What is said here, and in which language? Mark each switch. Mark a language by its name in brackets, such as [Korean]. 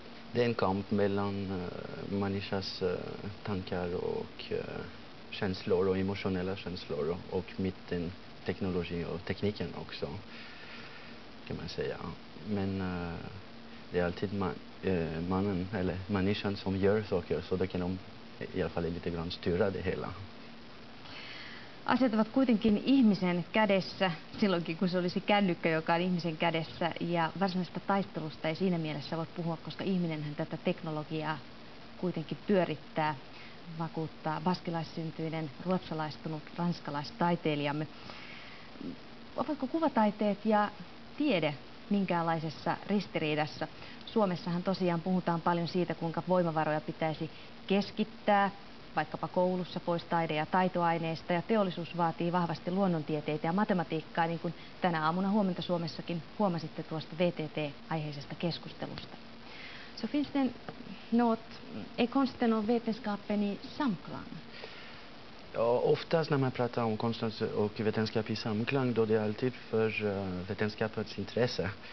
[Swedish] Det är en kamp mellan människans tankar och känslor och emotionella känslor och mitten teknologi och tekniken också, kan man säga. Men det är alltid mannen eller människan som gör saker, så det kan de i alla fall lite grann styra det hela. [Finnish] Asiat ovat kuitenkin ihmisen kädessä, silloinkin kun se olisi kännykkä, joka on ihmisen kädessä, ja varsinaisesta taistelusta ei siinä mielessä voi puhua, koska ihminenhän tätä teknologiaa kuitenkin pyörittää, vakuuttaa baskilaissyntyinen, ruotsalaistunut ranskalaistaiteilijamme. Ovatko kuvataiteet ja tiede minkäänlaisessa ristiriidassa? Suomessahan tosiaan puhutaan paljon siitä, kuinka voimavaroja pitäisi keskittää, vaikkapa koulussa pois taide- ja taitoaineista, ja teollisuus vaatii vahvasti luonnontieteitä ja matematiikkaa, niin kuin tänä aamuna Huomenta Suomessakin huomasitte tuosta VTT-aiheisesta keskustelusta. [Swedish] Så finns det är konsten och vetenskapen i samklang? Ja, oftast när man pratar om konst och vetenskap i samklang, då det är alltid för vetenskapens intresse.